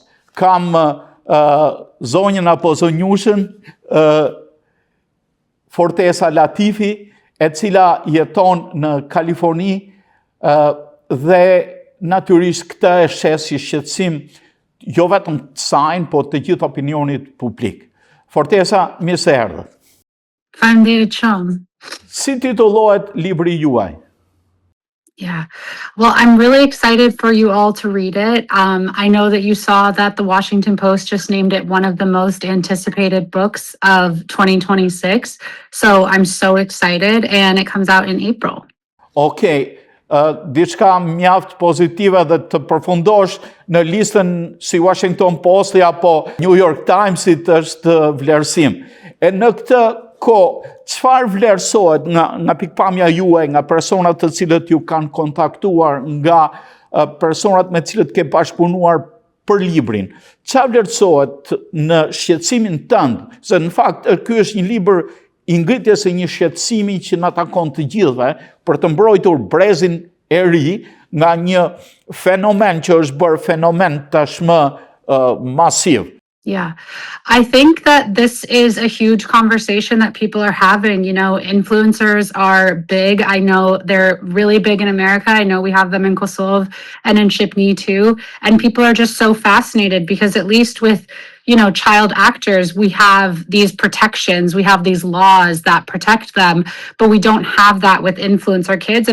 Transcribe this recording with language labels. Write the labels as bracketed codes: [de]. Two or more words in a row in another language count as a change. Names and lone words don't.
[sq] Kam zonjën apo zonjushën Fortesa Latifi, e cila jeton në Kaliforni dhe natyrisht këtë e shes si shqetësim jo vetëm të saj, po të gjithë opinionit publik. Fortesa, mirë se erdhët. Faleminderit shumë. Si titullohet libri juaj? [en] Yeah. Well, I'm really excited for you all to read it. I know that you saw that the Washington Post just named it one of the most anticipated books of 2026. So I'm so excited, and it comes out in April. Okay. [sq] Diçka mjaft pozitive dhe të përfundosh në listën si Washington Posti apo New York Timesit është vlerësim. E në këtë kohë, çfarë vlerësohet nga pikpamja juaj, nga personat të cilët ju kanë kontaktuar, nga personat me cilët ke bashkëpunuar për librin? Çfarë vlerësohet në shqetësimin tënd? Se në fakt ky është një libër i ngritjes së një shqetësimi që na takon të gjithëve për të mbrojtur brezin e ri nga një fenomen që është bërë fenomen tashmë masiv. [en] Yeah, I think that this is a huge conversation that people are having. You know, influencers are big. I know they're really big in America. I know we have them in Kosovo and in Shqipni too. And people are just so fascinated because at least with, you know, child actors, we have these protections, we have these laws that protect them, but we don't have that with influencer kids.